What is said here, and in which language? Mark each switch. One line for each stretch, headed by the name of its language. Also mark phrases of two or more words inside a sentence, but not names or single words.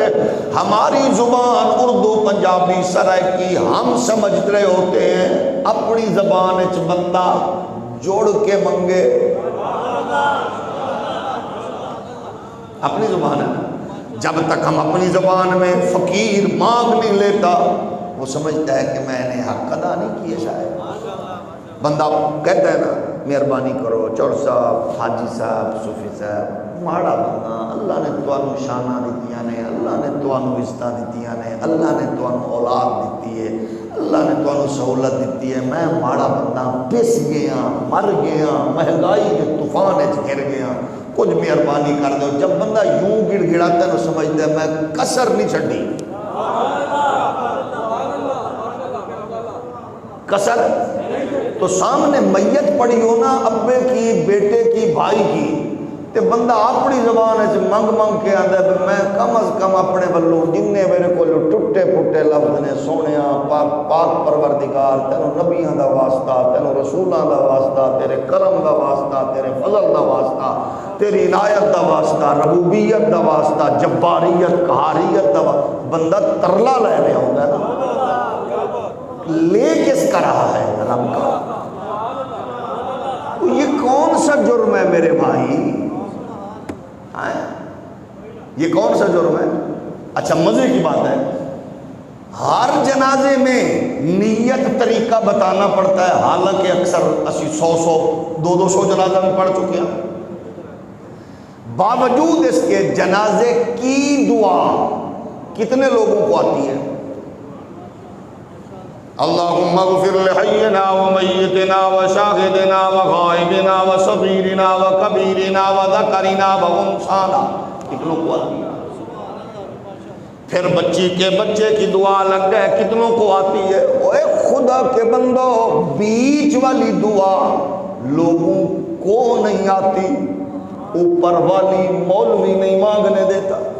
Urdu: ہماری زبان اردو پنجابی سرائکی ہم سمجھ رہے ہوتے ہیں،
Punjabi: اپنی زبان اچ بندہ جوڑ کے منگے،
Urdu: اپنی زبان ہے، جب تک ہم اپنی زبان میں فقیر مانگ نہیں لیتا وہ سمجھتا ہے کہ میں نے حق ادا نہیں کیے۔ شاید بندہ کہتا ہے نا مہربانی کرو چور صاحب، حاجی صاحب، صوفی صاحب،
Punjabi: ماڑا بندہ، اللہ نے تانوں شانہ دیتیاں نے، اللہ نے تانوں عزتاں دیتیاں نے، اللہ نے تانوں اولاد دیتی ہے، اللہ نے تانوں سہولت دیتی ہے، میں ماڑا بندہ پس گیا، مر گیا،
Urdu: مہنگائی کے طوفان
Punjabi: وچ گر گیا،
Urdu: کچھ مہربانی کر دو۔ جب بندہ یوں گڑ گڑاتا ہے تو سمجھتا ہے میں
Punjabi: کسر نہیں چھڈی،
Urdu: کسر۔ تو سامنے میت پڑی ہو نا، ابے کی، بیٹے کی، بھائی کی،
Punjabi: تے بندہ اپنی زبان ہے منگ منگ کے آتا ہے میں کم از کم اپنے ولوں جن میرے کو ٹوٹے پھٹے لفظ نے، سونیا پاک پاک پروردگار تینوں نبیاں دا واسطہ، تینوں رسولاں دا واسطہ، تیرے کرم دا واسطہ، تیرے فضل دا واسطہ، تیری عنایت دا واسطہ، ربوبیت دا واسطہ، جباریت قہاریت دا واسطہ.
Urdu: بندہ ترلا لے رہا ہوتا ہے نا، لے کس کا رہا ہے رب کا. یہ کون سا جرم ہے میرے بھائی؟ یہ کون سا جرم ہے؟ اچھا مزے کی بات ہے، ہر جنازے میں نیت طریقہ بتانا پڑتا ہے، حالانکہ اکثر اسی 100 جنازہ میں پڑھ چکے ہیں. باوجود اس کے جنازے کی دعا کتنے لوگوں کو آتی ہے؟
Arabic: اللہم اغفر لحینا ومیتنا وشاہدنا وغائبنا وصغیرنا وکبیرنا وذکرنا وانثانا.
Urdu: کتنوں کو آتی ہے؟ پھر بچی کے بچے کی دعا لگ گئے، کتنوں کو آتی ہے؟ اے خدا کے بندو، بیچ والی دعا لوگوں کو نہیں آتی، اوپر والی مولوی نہیں مانگنے دیتا.